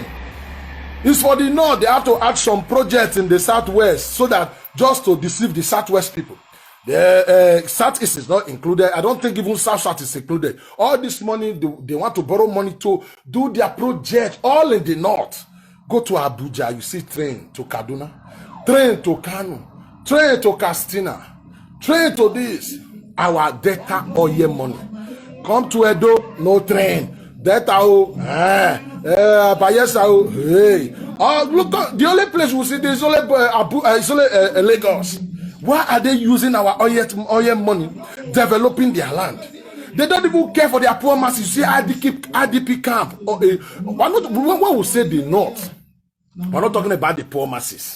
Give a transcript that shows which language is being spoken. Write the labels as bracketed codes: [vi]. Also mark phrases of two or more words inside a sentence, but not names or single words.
[en] It's for the North. They have to add some projects in the Southwest so that just to deceive the Southwest people. The Southeast is not included. I don't think even South is included. All this money, they want to borrow money to do their project all in the North. Go to Abuja, you see train to Kaduna, train to Kano, train to Katsina, train to this. our Delta oil money. Come to Edo, no train. Delta, Bayelsa, hey. Oh, look, the only place we see is only Lagos. Why are they using our oil money, developing their land? They don't even care for their poor masses. You see IDP camp. When we say the North, we're not talking about the poor masses.